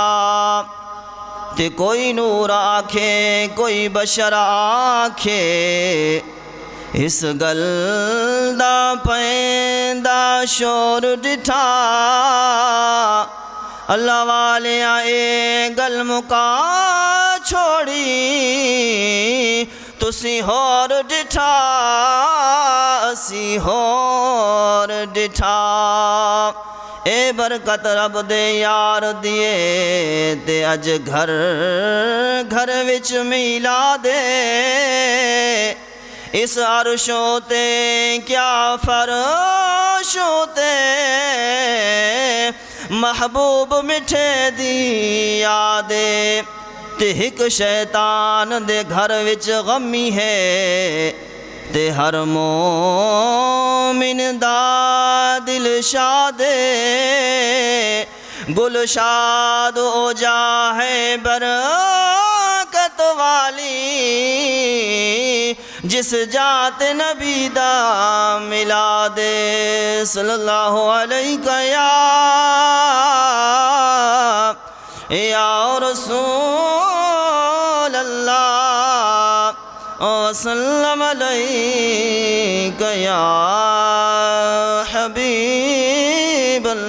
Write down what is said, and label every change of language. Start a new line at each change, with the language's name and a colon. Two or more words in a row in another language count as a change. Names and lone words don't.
Punjabi: تے کوئی نور آکھے کوئی بشر آکھے اس گل دا پیندہ شور ڈٹھا. اللہ والے آئے گل مکا چھوڑی تسی ہور ڈٹھا اسی ہور ڈٹھا. اے برکت رب دے یار دیے تے اج گھر گھر وچ میلا دے. اس عرشوں تے کیا فرشوں تے محبوب مٹھے دی یادے. تے ہک شیطان دے گھر وچ غمی ہے تے ہر مومن دا دل شاد گل شاد ہو جا ہے برکت والی جس جات نبی دا میلاد.
Arabic: صلی اللہ علیہ یا رسول اللہ وسلم علیک یا حبیب حبیب